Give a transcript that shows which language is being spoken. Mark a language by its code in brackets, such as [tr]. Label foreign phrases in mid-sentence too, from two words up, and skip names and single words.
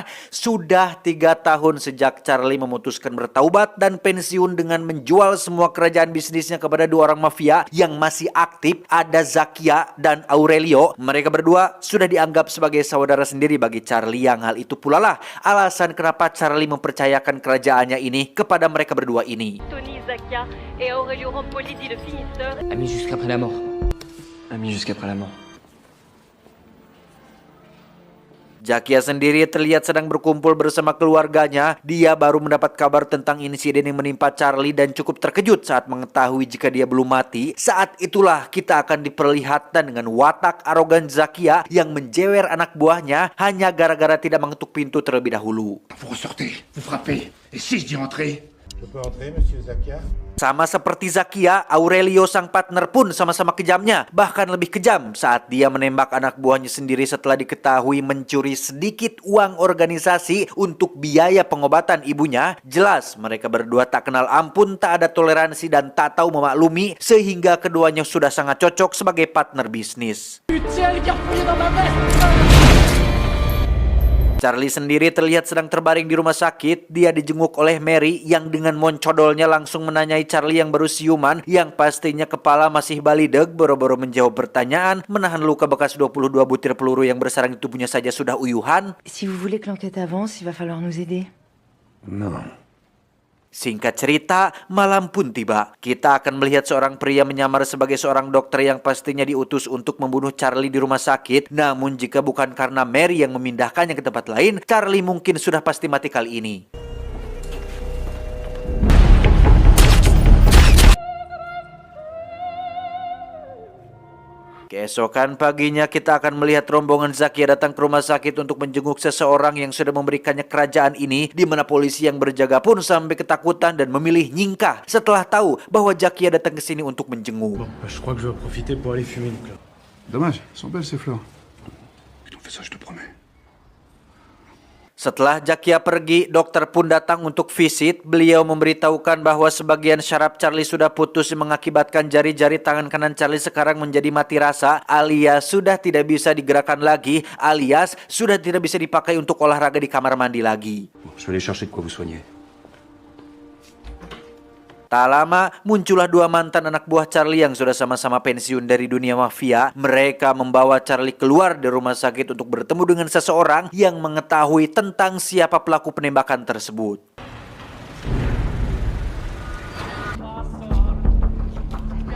[id] Sudah 3 tahun sejak Charlie memutuskan bertaubat dan pensiun dengan menjual semua kerajaan bisnisnya kepada 2 orang mafia yang masih aktif, ada Zakia dan Aurelio. Mereka berdua sudah dianggap sebagai saudara sendiri bagi Charlie, yang hal itu pula lah alasan kenapa Charlie mempercayakan kerajaannya ini kepada mereka berdua ini. [fr] Tony, Zakia et Aurelio Rampoli dit le finisseur. Amis jusqu'après la mort. Amis jusqu'après la mort. [id] Zakia sendiri terlihat sedang berkumpul bersama keluarganya. Dia baru mendapat kabar tentang insiden yang menimpa Charlie dan cukup terkejut saat mengetahui jika dia belum mati. Saat itulah kita akan diperlihatkan dengan watak arogan Zakia yang menjewer anak buahnya hanya gara-gara tidak mengetuk pintu terlebih dahulu. [fr] Vous ressortez, vous frappez, et si je dis entrer? Je peux entrer, monsieur Zakia? [id] Sama seperti Zakia, Aurelio sang partner pun sama-sama kejamnya. Bahkan lebih kejam saat dia menembak anak buahnya sendiri setelah diketahui mencuri sedikit uang organisasi untuk biaya pengobatan ibunya. Jelas mereka berdua tak kenal ampun, tak ada toleransi dan tak tahu memaklumi, sehingga keduanya sudah sangat cocok sebagai partner bisnis. Charlie sendiri terlihat sedang terbaring di rumah sakit. Dia dijenguk oleh Mary yang dengan moncodolnya langsung menanyai Charlie yang baru siuman, yang pastinya kepala masih balideg, boro-boro menjawab pertanyaan, menahan luka bekas 22 butir peluru yang bersarang di tubuhnya saja sudah uyuhan. [fr] Si vous voulez que l'enquête avance, il va falloir nous aider. Non. [id] Singkat cerita, malam pun tiba. Kita akan melihat seorang pria menyamar sebagai seorang dokter yang pastinya diutus untuk membunuh Charlie di rumah sakit. Namun jika bukan karena Mary yang memindahkannya ke tempat lain, Charlie mungkin sudah pasti mati kali ini. Keesokan paginya kita akan melihat rombongan Zakia datang ke rumah sakit untuk menjenguk seseorang yang sudah memberikannya kerajaan ini, di mana polisi yang berjaga pun sampai ketakutan dan memilih nyingkah setelah tahu bahwa Zakia datang ke sini untuk menjenguk. [fr] Je crois que je vais profiter pour aller fumer une clope. Dommage, elles sont belles ces fleurs. Je t'en fais ça, je te promets. [id] Setelah Zakia pergi, dokter pun datang untuk visit. Beliau memberitahukan bahwa sebagian syaraf Charlie sudah putus yang mengakibatkan jari-jari tangan kanan Charlie sekarang menjadi mati rasa, alias sudah tidak bisa digerakkan lagi, alias sudah tidak bisa dipakai untuk olahraga di kamar mandi lagi. [fr] Je vais aller chercher de quoi vous soigner. [id] Tak lama, muncullah 2 mantan anak buah Charlie yang sudah sama-sama pensiun dari dunia mafia. Mereka membawa Charlie keluar dari rumah sakit untuk bertemu dengan seseorang yang mengetahui tentang siapa pelaku penembakan tersebut.